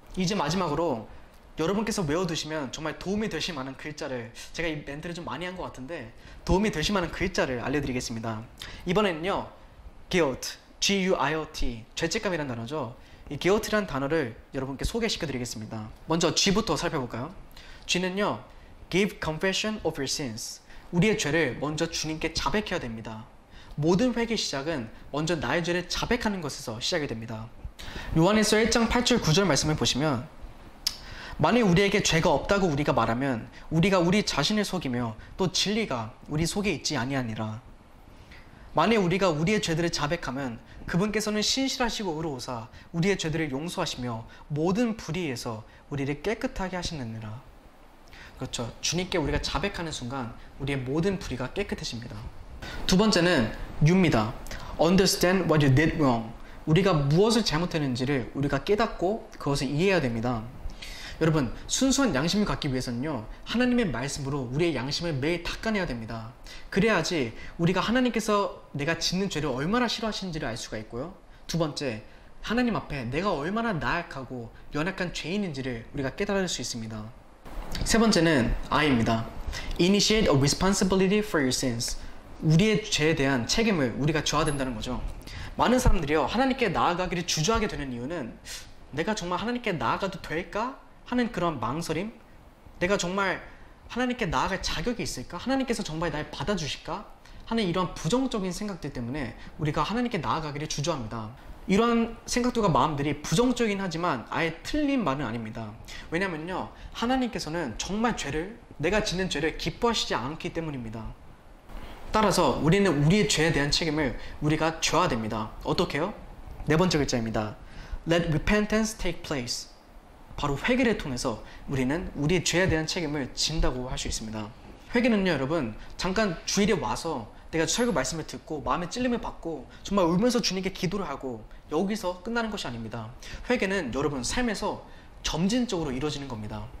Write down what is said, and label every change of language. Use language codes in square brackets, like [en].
[ko] 이제 마지막으로 여러분께서 외워두시면 정말 도움이 되실 만한 글자를, 제가 이 멘트를 좀 많이 한 것 같은데 도움이 되실 만한 글자를 알려드리겠습니다. 이번에는요, guilt, G-U-I-L-T, 죄책감이라는 단어죠. 이 guilt라는 단어를 여러분께 소개시켜드리겠습니다. 먼저 G부터 살펴볼까요? G는요, [en] give confession of your sins. [ko] 우리의 죄를 먼저 주님께 자백해야 됩니다. 모든 회개 시작은 먼저 나의 죄를 자백하는 것에서 시작이 됩니다. 요한일서 1장 8절 9절 말씀을 보시면, 만일 우리에게 죄가 없다고 우리가 말하면 우리가 우리 자신을 속이며 또 진리가 우리 속에 있지 아니하니라. 만일 우리가 우리의 죄들을 자백하면 그분께서는 신실하시고 의로우사 우리의 죄들을 용서하시며 모든 불의에서 우리를 깨끗하게 하시느니라. 그렇죠. 주님께 우리가 자백하는 순간 우리의 모든 불의가 깨끗해집니다. 두 번째는 U입니다. [en] Understand what you did wrong. [ko] 우리가 무엇을 잘못했는지를 우리가 깨닫고 그것을 이해해야 됩니다. 여러분, 순수한 양심을 갖기 위해서는요, 하나님의 말씀으로 우리의 양심을 매일 닦아내야 됩니다. 그래야지 우리가 하나님께서 내가 짓는 죄를 얼마나 싫어하시는지를 알 수가 있고요. 두 번째, 하나님 앞에 내가 얼마나 나약하고 연약한 죄인인지를 우리가 깨달을 수 있습니다. 세 번째는 I입니다. [en] Initiate a responsibility for your sins. [ko] 우리의 죄에 대한 책임을 우리가 져야 된다는 거죠. 많은 사람들이요, 하나님께 나아가기를 주저하게 되는 이유는 내가 정말 하나님께 나아가도 될까? 하는 그런 망설임, 내가 정말 하나님께 나아갈 자격이 있을까? 하나님께서 정말 날 받아주실까? 하는 이런 부정적인 생각들 때문에 우리가 하나님께 나아가기를 주저합니다. 이런 생각들과 마음들이 부정적이긴 하지만 아예 틀린 말은 아닙니다. 왜냐면요, 하나님께서는 정말 내가 짓는 죄를 기뻐하시지 않기 때문입니다. 따라서 우리는 우리의 죄에 대한 책임을 우리가 져야 됩니다. 어떻게요? 네 번째 글자입니다. [en] Let repentance take place. [ko] 바로 회개를 통해서 우리는 우리의 죄에 대한 책임을 진다고 할 수 있습니다. 회개는요, 여러분, 잠깐 주일에 와서 내가 설교 말씀을 듣고 마음의 찔림을 받고 정말 울면서 주님께 기도를 하고 여기서 끝나는 것이 아닙니다. 회개는 여러분 삶에서 점진적으로 이루어지는 겁니다.